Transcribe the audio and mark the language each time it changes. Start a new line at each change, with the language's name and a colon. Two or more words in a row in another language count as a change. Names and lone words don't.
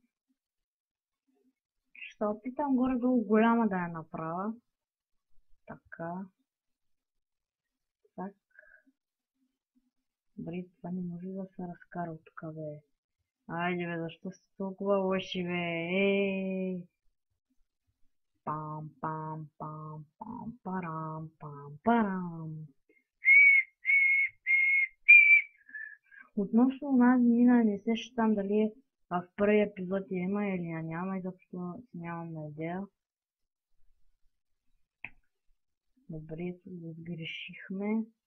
Bulgarian: Ще се опитам горе-долу голяма да я направя. Така. Так. Добре, това не може да се разкара от тук, бе. Айде, бе, защо сте толкова лоши, бе? Пам, пам, пам, пам, парам, пам, парам. Относно онази мина, не се щам дали в първия епизод я има или я няма, изобщо нямам идея. Добре, сгрешихме.